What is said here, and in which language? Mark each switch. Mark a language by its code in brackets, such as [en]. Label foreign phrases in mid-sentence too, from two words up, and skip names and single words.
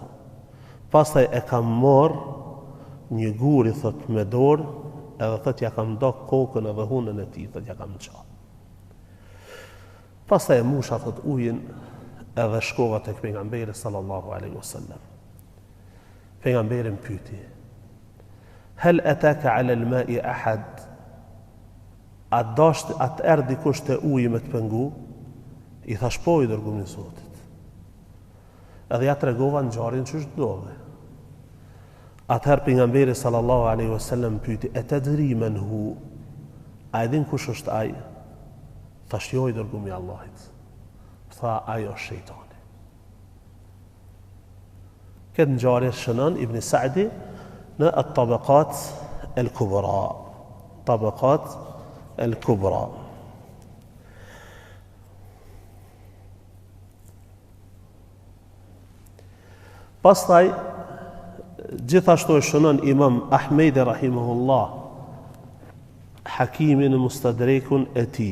[sq] Pastaj e kam marr një guri, thot, me dorë, edhe thot ja kam do kokën edhe hunën e tij, thot ja kam qa. Pastaj e musha thot ujin edhe shkova tek pejgamberi [ar] صلى الله عليه وسلم. [sq] Pejgamberi më pyeti: [ar] هل أتاك على الماء أحد? [sq] At erdhi dikush te uji me të pengu? I thash po, i dërgumin e Zotit. Edhe ja tregova ngjarjen që ndodhi. Atëherë pejgamberi [ar] صلى الله عليه وسلم [sq] pyeti: [ar] أتدري من هو? [sq] A e din kush është ai? Thash jo, i dërgumi i Allahit. Tha, ajo është shejtani. Këtë ngjarje shënon Ibn Sa'di në at-Tabaqat al-Kubra. Tabaqat al-Kubra. Pastaj gjithashtu e shënon Imam Ahmedi rahimahullah Hakimin në Mustadrekun e tij.